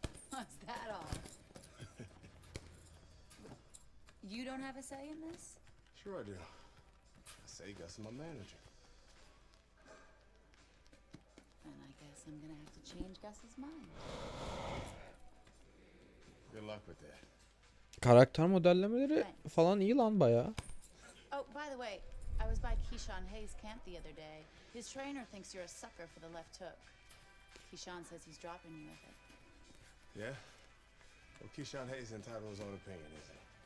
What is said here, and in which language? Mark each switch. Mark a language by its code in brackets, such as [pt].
[en] What's that all? You don't have a say in this? Sure I do. I say Gus is my manager. Then I guess I'm gonna have to change Gus's mind. Good luck with that. [tr] Karakter modellemeleri falan iyi lan bayağı. [en] Oh, by the way, I was by Keyshawn Hayes' camp the other day. His trainer thinks you're a sucker for the left hook. Keyshawn says he's dropping you with it. Yeah? Well, Keyshawn Hayes is entitled to his own opinion, isn't he?